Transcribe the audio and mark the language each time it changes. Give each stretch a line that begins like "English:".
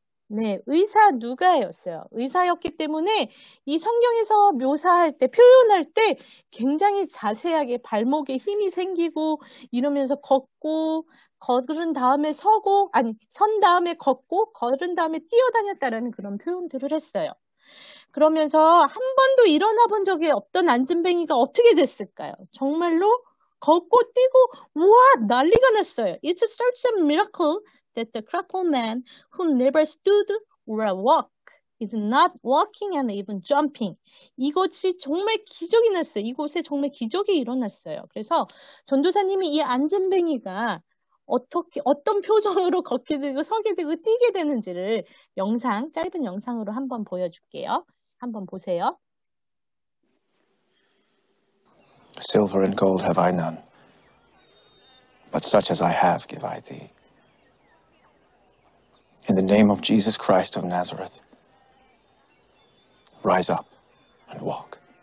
Korean: 네, 의사 누가였어요. 의사였기 때문에 이 성경에서 묘사할 때, 표현할 때 굉장히 자세하게 발목에 힘이 생기고 이러면서 걷고 걸은 다음에 서고, 아니, 선 다음에 걷고 걸은 다음에 뛰어다녔다라는 그런 표현들을 했어요. 그러면서 한 번도 일어나 본 적이 없던 안진뱅이가 어떻게 됐을까요? 정말로 걷고 뛰고 우와 난리가 났어요.
English: It's such a miracle that the crippled man who never stood or walked is not walking and even jumping.
Korean: 이것이 정말 기적이 났어요. 이곳에 정말 기적이 일어났어요. 그래서 전도사님이 이 안진뱅이가 어떤 표정으로 걷게 되고 서게 되고 뛰게 되는지를 짧은 영상으로 한번 보여줄게요. 한번 보세요.
English: Silver and gold have I none, but such as I have give I thee. In the name of Jesus Christ of Nazareth, rise up and walk.